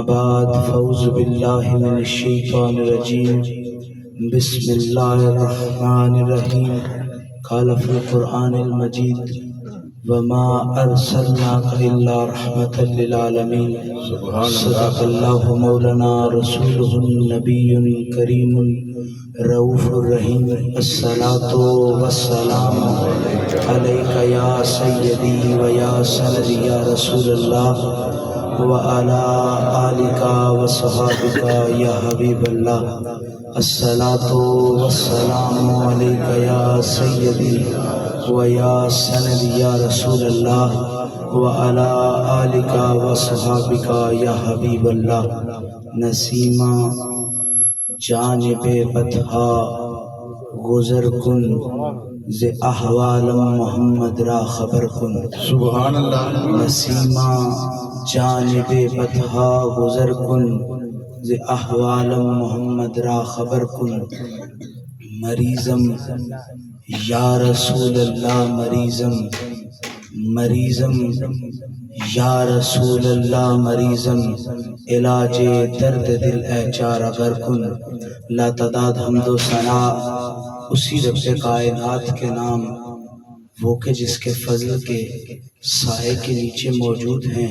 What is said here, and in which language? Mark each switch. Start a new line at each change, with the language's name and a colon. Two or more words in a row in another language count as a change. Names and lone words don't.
Arabic: بعد فاعوذ باللہ من الشیطان الرجیم بسم اللہ الرحمن الرحیم قال فی القرآن المجید وما ارسلناک الا رحمتا للعالمین صدق اللہ مولانا رسولہ النبی کریم رؤوف الرحیم الصلاة والسلام علیک یا سیدی و یا سندی یا رسول اللہ وعلی آلک و صحابک یا حبیب اللہ الصلاة والسلام علیک یا سیدی و یا سندی یا رسول اللہ وعلی آلک و صحابک یا حبیب اللہ
Persian: نسیمہ جانب بطحا گزر کن ز احوال محمد را خبر کن
Arabic: سبحان اللہ
Persian: نسیمہ جانب بطحا گزر کن ز احوال محمد را خبر کن مریضم
Arabic: یا رسول اللہ
Persian: مریضم
Arabic: یا رسول اللہ
Persian: مریضم علاج درد دل اے چارہ گر کن
Urdu: لا تعداد حمد و ثنا اسی رب کائنات کے نام وہ کہ جس کے فضل کے سائے کے نیچے موجود ہیں۔